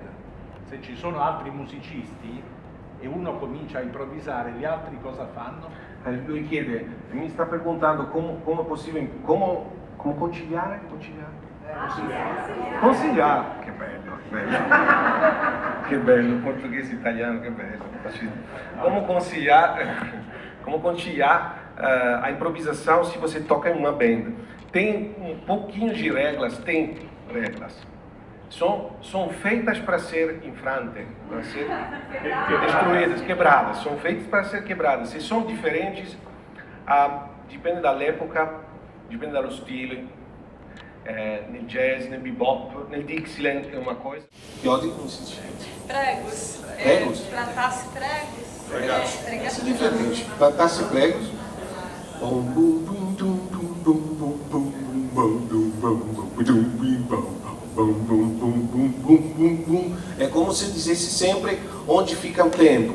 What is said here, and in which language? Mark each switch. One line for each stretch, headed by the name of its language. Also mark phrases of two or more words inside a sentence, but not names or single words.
Italian: Se ci sono altri musicisti e uno comincia a improvvisare, gli altri cosa fanno? Lui chiede, mi sta perguntando come è possibile, come conciliare? Conciliare, che bello, che bello, portoghese italiano, che bello.
Portuguese: Como conciliar a improvisação se você toca em uma banda. Tem um pouquinho de regras, tem regras. São feitas para ser infrante, para ser destruídas, quebradas. São feitas para ser quebradas. Se são diferentes, depende da época, depende do estilo.
Italian: Nel jazz, nel bebop, nel Dixieland
Portuguese: é uma coisa. Que ódio como se diz? Pregos. Pregos? Plantasse pregos. Pregados. Isso é diferente. Plantasse pregos. É como se dissesse sempre onde fica o tempo.